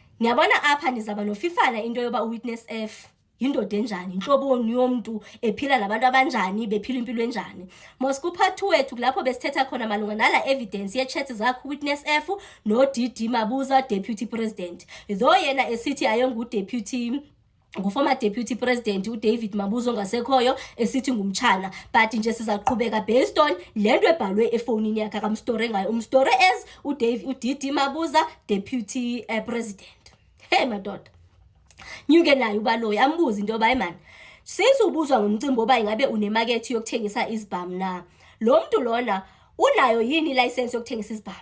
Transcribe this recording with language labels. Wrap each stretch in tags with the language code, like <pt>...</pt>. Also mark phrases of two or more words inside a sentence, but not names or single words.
<xh>Ngiyabona apha nizaba nofifana into yoba uWitness F yindoda enjani, inhloboni yomuntu, ephila nabantu abanjani, bephila impilo enjani. Mos kupart 2 wethu lapho besithetha khona malunga nala evidence ye-chat zakhe uWitness F no-DD Mabuza, Deputy President. Though yena esithi ayongu-deputy, ngu-former deputy president uDavid Mabuza ongasekhoyo esithi ngumtshana, but nje sizaqhubeka</xh> <en>based on</en> <xh>lento ebhalwe efonini yakhe akamstore ngayo. Umstore as uDD Mabuza, deputy president. Hey madoda, nyuke nayo ubaloyi ambuza into yoba man, since ubuzwa ngomcimbi oba ingabe unemarket yokuthengisa izibhamu na, lo muntu lona unayo yini ilicense yokuthengisa izibhamu?</xh>